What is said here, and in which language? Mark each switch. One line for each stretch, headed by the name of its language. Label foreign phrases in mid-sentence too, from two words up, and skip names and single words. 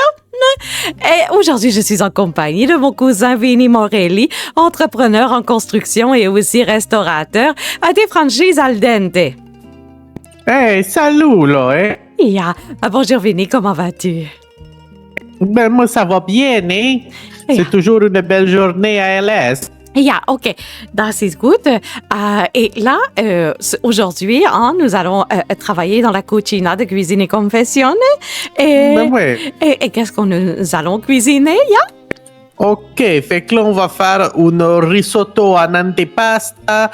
French: Et aujourd'hui, je suis en compagnie de mon cousin Vinny Morelli, entrepreneur en construction et aussi restaurateur à des franchises al dente. Hey, salut, là, hein? Bonjour Vinny, comment vas-tu? Ben, moi, ça va bien, hein? C'est toujours une belle journée à LS.
German: OK, das ist gut.
French: Et là, aujourd'hui, nous allons travailler dans la cucina de Cuisine et Confession. Ben ouais. Et qu'est-ce que nous allons cuisiner, OK, fait que là, on va faire un risotto en antipasta.